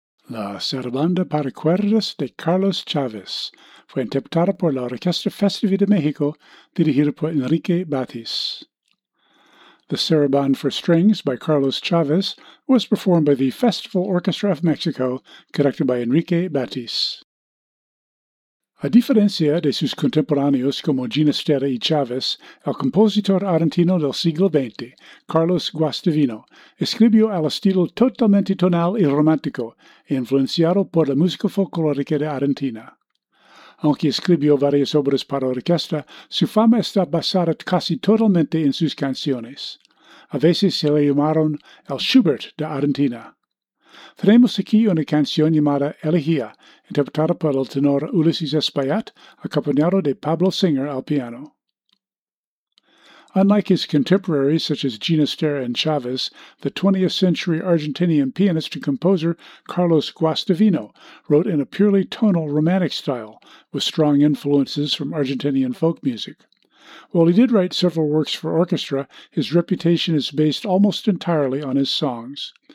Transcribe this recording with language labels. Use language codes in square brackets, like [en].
[es] La Serranda para Cuerdas de Carlos Chávez fue interpretada por la Orquesta Festiva de México, dirigida por Enrique Batis. [en] The Saraband for Strings by Carlos Chávez was performed by the Festival Orchestra of Mexico, conducted by Enrique Batis. [es] A diferencia de sus contemporáneos como Ginastera y Chávez, el compositor argentino del siglo XX, Carlos Guastavino, escribió al estilo totalmente tonal y romántico, influenciado por la música folclórica de Argentina. Aunque escribió varias obras para orquesta, su fama está basada casi totalmente en sus canciones. A veces se le llamaron el Schubert de Argentina. Tenemos aquí una canción llamada Elegía, interpretada por el tenor Ulises Espaillat, acompañado de Pablo Singer al piano. [en] Unlike his contemporaries such as Ginastera and Chávez, the 20th century Argentinian pianist and composer Carlos Guastavino wrote in a purely tonal romantic style, with strong influences from Argentinian folk music. While he did write several works for orchestra, his reputation is based almost entirely on his songs.